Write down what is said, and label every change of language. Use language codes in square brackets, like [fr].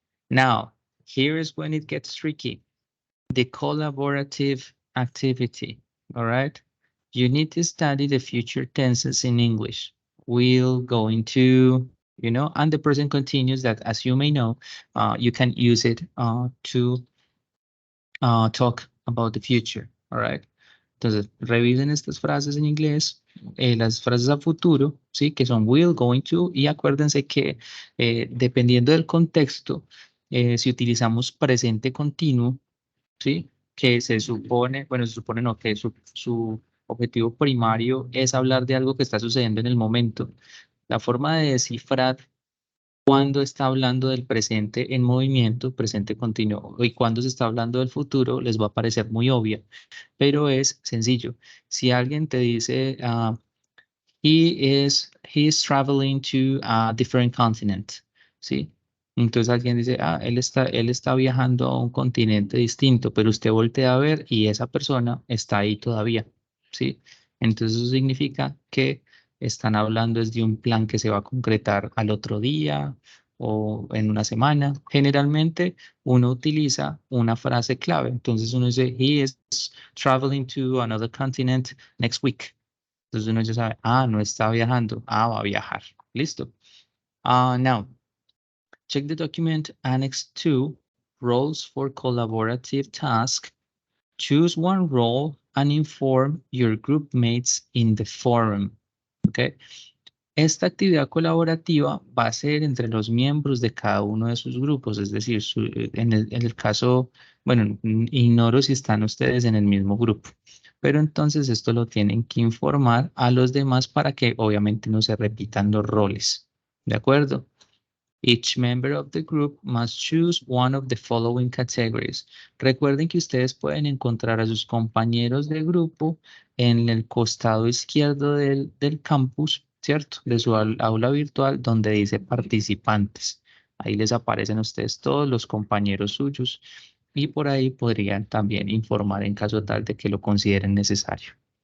[en] Now, here is when it gets tricky. The collaborative activity, all right? You need to study the future tenses in English. We'll go into, and the present continuous that, as you may know, you can use it to talk about the future, all right? [es] Entonces, revisen estas frases en inglés, las frases a futuro, ¿sí? Que son will, going to, y acuérdense que dependiendo del contexto, si utilizamos presente continuo, ¿sí? Que se supone, bueno, se supone no, que su objetivo primario es hablar de algo que está sucediendo en el momento. La forma de descifrar cuando está hablando del presente en movimiento, presente continuo, y cuando se está hablando del futuro, les va a parecer muy obvia, pero es sencillo. Si alguien te dice, [en] he is traveling to a different continent, [es] ¿sí? Entonces alguien dice, él está viajando a un continente distinto, pero usted voltea a ver y esa persona está ahí todavía, ¿sí? Entonces eso significa que están hablando desde un plan que se va a concretar al otro día o en una semana. Generalmente uno utiliza una frase clave. Entonces uno dice, [en] he is traveling to another continent next week. [es] Entonces uno ya sabe, no está viajando, va a viajar. Listo. [en] Now, check the document Annex 2, Roles for Collaborative Task. Choose one role and inform your group mates in the forum. Okay. [es] Esta actividad colaborativa va a ser entre los miembros de cada uno de sus grupos, es decir, en el caso, bueno, ignoro si están ustedes en el mismo grupo, pero entonces esto lo tienen que informar a los demás para que obviamente no se repitan los roles, ¿de acuerdo? [en] Each member of the group must choose one of the following categories. [es] Recuerden que ustedes pueden encontrar a sus compañeros de grupo en el costado izquierdo del campus, ¿cierto? De su aula virtual donde dice participantes. Ahí les aparecen a ustedes todos los compañeros suyos y por ahí podrían también informar en caso tal de que lo consideren necesario.